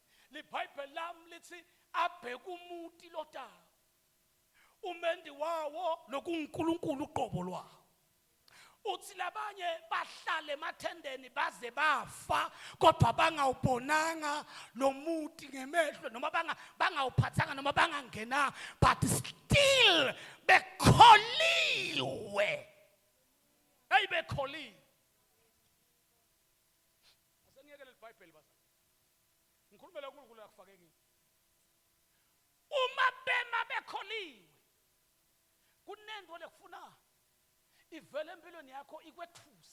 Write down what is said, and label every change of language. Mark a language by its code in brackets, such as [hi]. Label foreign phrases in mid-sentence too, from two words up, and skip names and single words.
[ss] libhayibheli lami lithi abheka umuti lotaba umendi wawo lokuNkulunkulu uqobo lwawo. Uthi labanye bahlale emathendeni baze bafa kodwa bangawubonanga lo muti ngemehlo noma bangawuphathanga noma bangangena [en] but still [ss] bekholiwe. Hey bekholiwe. Asengiyekele iBhayibheli basa. Ngikhulumela uNkulunkulu akufake kimi. Uma bekholiwe kunento lekufuna ivele empilweni yakho ikwethuse.